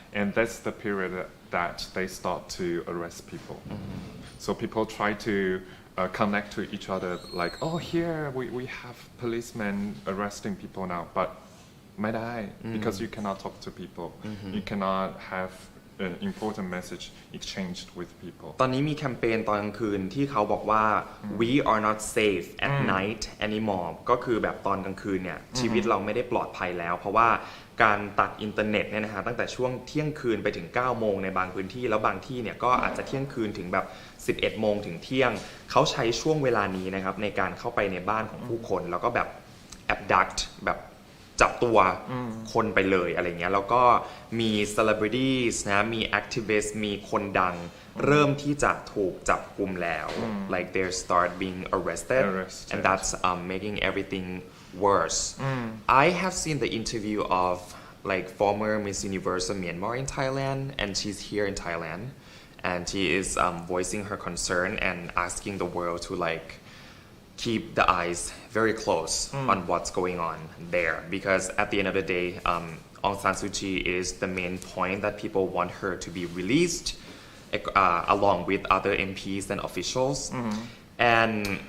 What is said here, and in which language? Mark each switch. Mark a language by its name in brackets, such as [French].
[English] And that's the period that they start to arrest people. So people try to connect to each other like, oh, here we have policemen arresting people now, but [Thai] ไม่ได้ [English] because you cannot talk to people, you cannot have an important message exchanged with people. [Thai] ตอนนี้มีแคมเปญตอนกลางคืนที่เขาบอกว่า [English] we are not safe at night anymore [Thai] ก็คือแบบตอนกลางคืนเนี่ยชีวิตเราไม่ได้ปลอดภัยแล้วเพราะว่าการตัดอินเทอร์เน็ตเนี่ยนะฮะตั้งแต่ช่วงเที่ยงคืนไปถึง 9 โมงในบางพื้นที่แล้วบางที่เนี่ยก็อาจจะเที่ยงคืนถึงแบ บ 11 โมงถึงเที่ยงเขาใช้ช่วงเวลานี้นะครับในการเข้าไปในบ้านของผู้คนแล้วก็แบบ abduct แบบจับตัวคนไปเลยอะไรเงี้ยแล้วก็มี celebrities นะมี activists มีคนดังเริ่มที่จะถูกจับกุมแล้ว [English] like they start being arrested and that's making everything worse. I have seen the interview of like former Miss Universe of Myanmar in Thailand and she's here in Thailand and she is voicing her concern and asking the world to like keep the eyes very close on what's going on there because at the end of the day Aung San Suu Kyi is the main point that people want her to be released along with other MPs and officials and